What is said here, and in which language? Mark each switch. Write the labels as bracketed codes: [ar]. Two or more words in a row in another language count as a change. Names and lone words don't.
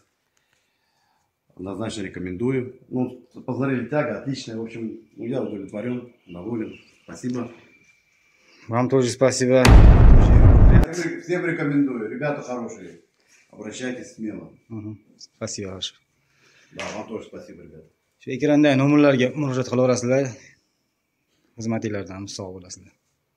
[ru] Однозначно рекомендую. Ну, посмотрели, тяга отличная. В общем, я удовлетворен, доволен. Спасибо. Вам тоже спасибо. Всем рекомендую. Ребята хорошие. Обращайтесь смело. Спасибо большое. Да, вам тоже спасибо, ребята. [uz] Shu ekranda nomerlarga murojaat qilaverasizlar. Xizmatinglardan sog' bo'lasizlar.